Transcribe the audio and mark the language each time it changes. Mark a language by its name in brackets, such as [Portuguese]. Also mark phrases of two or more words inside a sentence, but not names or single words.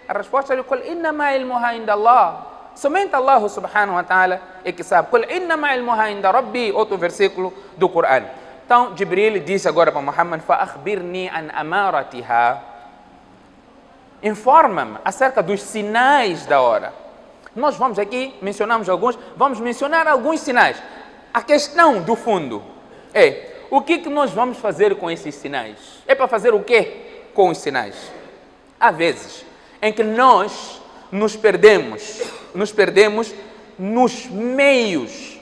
[Portuguese] A resposta é, [Arabic] قل إنما علمها عند الله. [Portuguese] Somente Allah [Arabic] سبحانه وتعالى [Portuguese] é que sabe. [Arabic] قل إنما علمها عند ربي. [Portuguese] Outro versículo do Corão. Então, Jibril disse agora para Muhammad, [Arabic] فأخبرني عن أماراتها. [Portuguese] Informa-me acerca dos sinais da hora. Nós vamos aqui, mencionamos alguns, vamos mencionar alguns sinais. A questão do fundo é, o que nós vamos fazer com esses sinais? É para fazer o quê com os sinais? Há vezes em que nós nos perdemos nos meios.